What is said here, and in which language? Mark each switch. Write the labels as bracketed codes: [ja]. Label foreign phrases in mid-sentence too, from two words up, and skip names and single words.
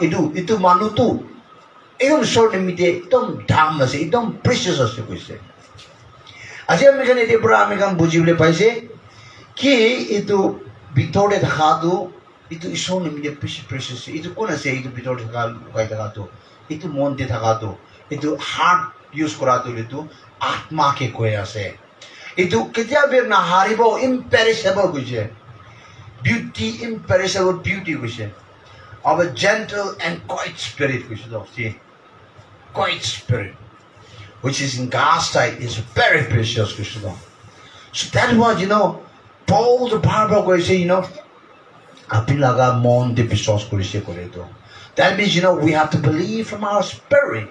[nag] itu manu tu ekdom short nimite ekdom dham ase ekdom precious ase koise aje amikan ete pura amikan bujibole paise ki itu bitore thaka tu itu ishon nimite precious itu kona se itu bitore thaka lokai thaka tu itu monte thaka tu itu heart use kora tu itu atma ke koe ase itu ketia ber na haribo imperishable koise beauty [en] imperishable beauty [nag] koise [en] of a gentle and quiet spirit, quiet spirit, which is in God's sight is very precious. So that's what Paul the Bible goes say, that means we have to believe from our spirit.